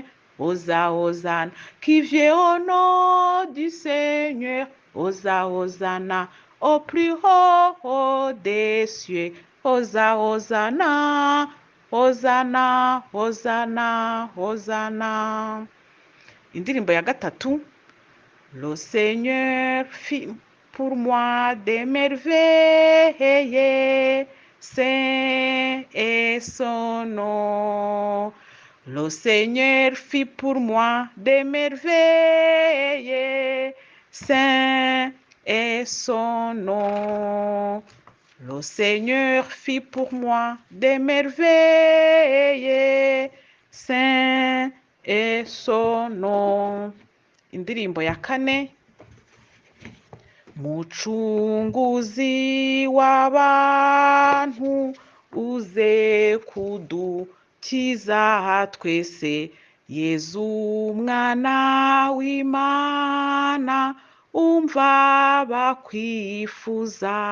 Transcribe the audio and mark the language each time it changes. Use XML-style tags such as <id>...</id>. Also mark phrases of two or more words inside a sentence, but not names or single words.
<fr>Hosanna, qui vient au nom du Seigneur. Hosanna, au plus haut des cieux. Hosanna, Hosanna, Hosanna, Hosanna.</fr> <rw>Indirimbo ya gatatu:</rw> <fr>Le Seigneur fit pour moi des merveilles, saint est son nom. Le Seigneur fit pour moi des merveilles, saint est son nom. Le Seigneur fit pour moi des merveilles, saint est son nom.</fr> <rw>Indirimbo ya kane: mucunguzi w'abantu uze kudukiza twese, Yezu mwana w'Imana umva bakwifuza,</rw>